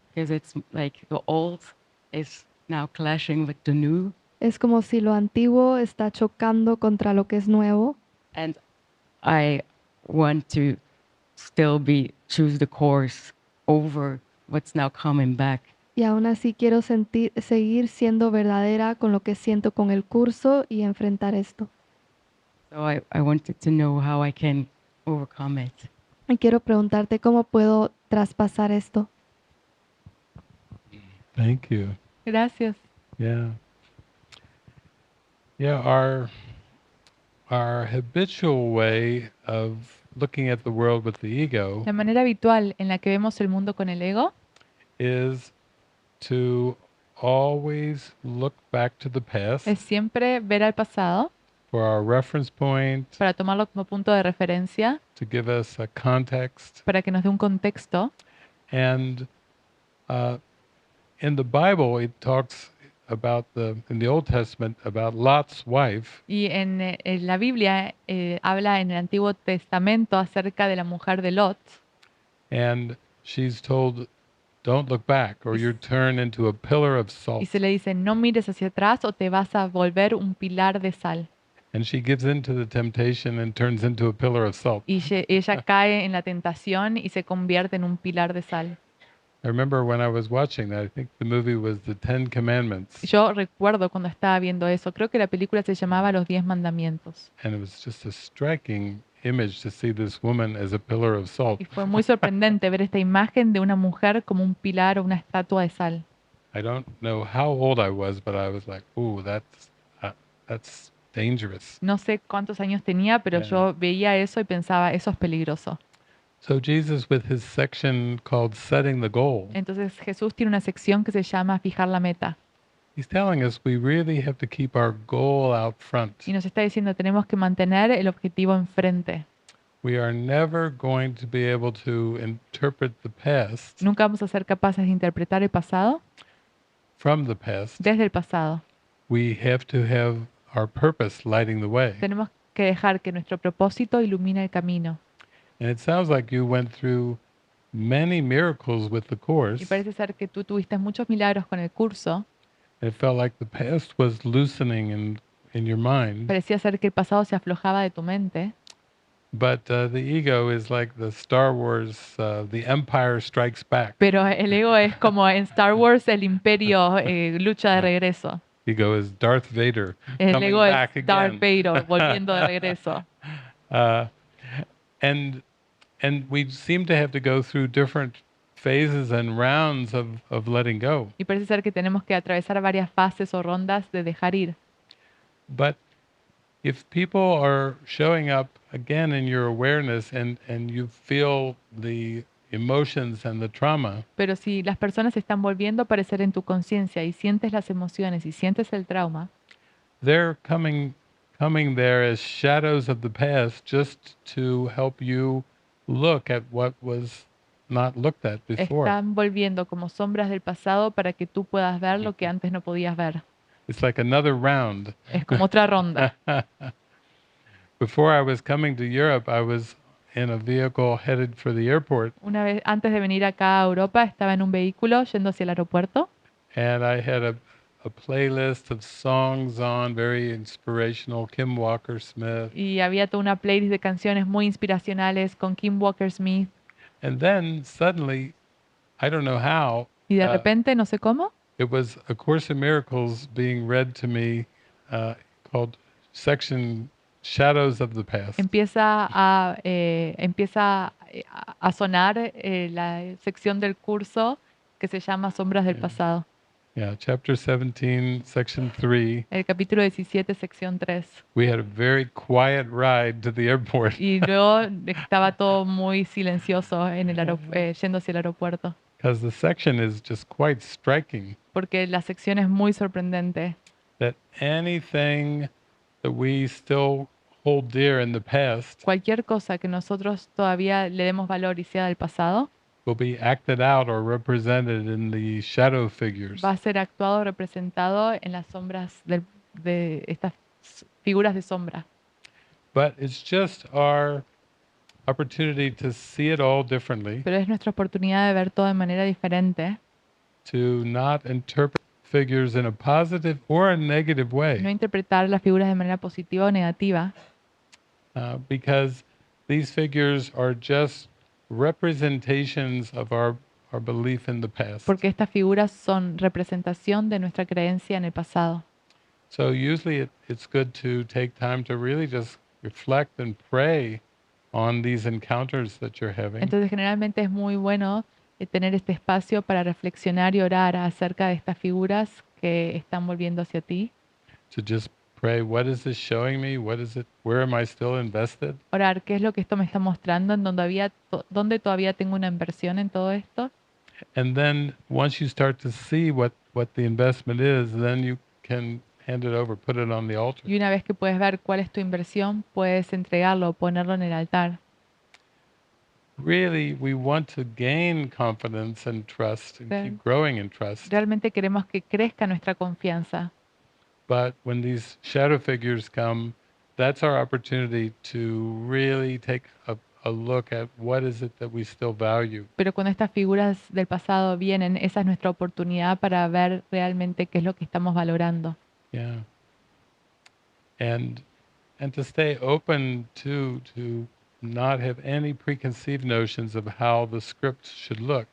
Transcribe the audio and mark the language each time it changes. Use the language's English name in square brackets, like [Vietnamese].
[English] Because it's like the old is now clashing with the new. [Spanish] Es como si lo antiguo está chocando contra lo que es nuevo. [English] And I want to still choose the course over what's now coming back. [Spanish] Y aún así quiero seguir siendo verdadera con lo que siento con el curso y enfrentar esto. [English] So I wanted to know how I can overcome it. [Spanish] Y quiero preguntarte cómo puedo traspasar esto. [English] Thank you. [Spanish] Gracias. [English] Yeah. Yeah, our habitual way of looking at the world with the ego [Spanish] La manera habitual en la que vemos el mundo con el ego [English] is to always look back to the past [Spanish] es siempre ver al pasado [English] for our reference point, [Spanish] para tomarlo como punto de referencia, [English] to give us a context. [Spanish] para que nos dé un contexto. [English] And in the Bible, it talks about in the Old Testament about Lot's wife, [Spanish] Y en la Biblia habla en el Antiguo Testamento acerca de la mujer de Lot. [English] and she's told, "Don't look back, or you're turned into a pillar of [Spanish] Y [English] salt." [Spanish] se le dice, no mires hacia atrás o te vas a volver un pilar de sal. [English] And she gives in to the temptation and turns into a pillar of salt. [Spanish] Y ella cae en la tentación y se convierte en un pilar de sal. [English] I remember when I was watching that, I think the movie was The Ten Commandments, [Spanish] Yo recuerdo cuando estaba viendo eso, creo que la película se llamaba Los 10 Mandamientos. [English] and it was just a striking image to see this woman as a pillar of salt. [Spanish] Y fue muy sorprendente ver esta imagen de una mujer como un pilar o una estatua de sal. [English] I don't know how old I was, but I was like, "Ooh, that's dangerous." [Spanish] No sé cuántos años tenía, pero [English] Yeah. [Spanish] yo veía eso y pensaba, eso es peligroso. [English] So Jesus, with his section called Setting the Goal, [Spanish] Entonces Jesús tiene una sección que se llama Fijar la meta. [English] he's telling us we really have to keep our goal out front. [Spanish] Y nos está diciendo, tenemos que mantener el objetivo enfrente. [English] We are never going to be able to interpret the past [Spanish] Nunca vamos a ser capaces de interpretar el pasado [English] from the past. [Spanish] desde el pasado. [English] We have to have our purpose lighting the way. [Spanish] Tenemos que dejar que nuestro propósito ilumine el camino. [English] And it sounds like you went through many miracles with the [Spanish] Y [English] course. [Spanish] parece ser que tú tuviste muchos milagros con el curso. [English] It felt like the past was loosening in your mind. [Spanish] Parecía ser que el pasado se aflojaba de tu mente. [English] But the ego is like the Star Wars, the Empire Strikes Back. [Spanish] Pero el ego es como en Star Wars, el imperio lucha de regreso. [English] Ego is Darth Vader [Spanish] El [English] coming [Spanish] ego es [English] back [Spanish] Darth [English] again. [Spanish] Vader volviendo de regreso. [English] And we seem to have to go through different phases and rounds of letting go. [Spanish] Y parece ser que tenemos que atravesar varias fases o rondas de dejar ir. [English] But if people are showing up again in your awareness and you feel the emotions and the trauma, [Spanish] Pero si las personas están volviendo a aparecer en tu conciencia y sientes las emociones y sientes el trauma, [English] they're coming there as shadows of the past just to help you look at what was not looked at before. [Spanish] Están volviendo como sombras del pasado para que tú puedas ver lo que antes no podías ver. [English] It's like another round. [Spanish] Es como otra ronda. [English] Before I was coming to Europe, I was in a vehicle headed for the airport, [Spanish] Una vez antes de venir acá a Europa, estaba en un vehículo yendo hacia el aeropuerto [English] and I had a playlist of songs on, very inspirational, Kim Walker-Smith. [Spanish] y había toda una playlist de canciones muy inspiracionales con Kim Walker-Smith. [English] And then suddenly, I don't know how, [Spanish] Y de uh, repente, no sé cómo, [English] it was A Course in Miracles being read to me, called section Shadows of the Past. [Spanish] empieza a sonar la sección del curso que se llama Sombras del Pasado. [English] Yeah, chapter 17, section 3. [Spanish] El capítulo 17, sección 3. [English] We had a very quiet ride to the airport [Spanish] Y luego estaba todo muy silencioso en el yendo hacia el aeropuerto, [English] because the section is just quite striking. [Spanish] porque la sección es muy sorprendente. [English] That anything that we still hold dear in the past [Spanish] Cualquier cosa que nosotros todavía le demos valor y sea del pasado, [English] will be acted out or represented in the shadow figures. [Spanish] va a ser actuado o representado en las sombras de estas figuras de sombra. [English] But it's just our opportunity to see it all differently, [Spanish] Pero es nuestra oportunidad de ver todo de manera diferente, [English] to not interpret figures in a positive or a negative [Spanish] no [English] way, [Spanish] interpretar las figuras de manera positiva o negativa, [English] because these figures are just representations of our belief in the past. [Spanish] porque estas figuras son representación de nuestra creencia en el pasado. [English] So usually it's good to take time to really just reflect and pray on these encounters that you're having. [Spanish] Entonces generalmente es muy bueno tener este espacio para reflexionar y orar acerca de estas figuras que están volviendo hacia ti. [English] To just pray, what is this showing me? What is it? Where am I still invested? [Spanish] Orar, ¿qué es lo que esto me está mostrando? ¿En dónde todavía tengo una inversión en todo esto? [English] And then once you start to see what the investment is, then you can hand it over, put it on the altar. [Spanish] Y una vez que puedes ver cuál es tu inversión, puedes entregarlo o ponerlo en el altar. [English] Really, we want to gain confidence and trust and keep growing in trust. [Spanish] Realmente queremos que crezca nuestra confianza. [English] But when these shadow figures come, that's our opportunity to really take a look at what is it that we still value. [Spanish] Pero cuando estas figuras del pasado vienen, esa es nuestra oportunidad para ver realmente qué es lo que estamos valorando. [English] Yeah. And to stay open to not have any preconceived notions of how the script should look.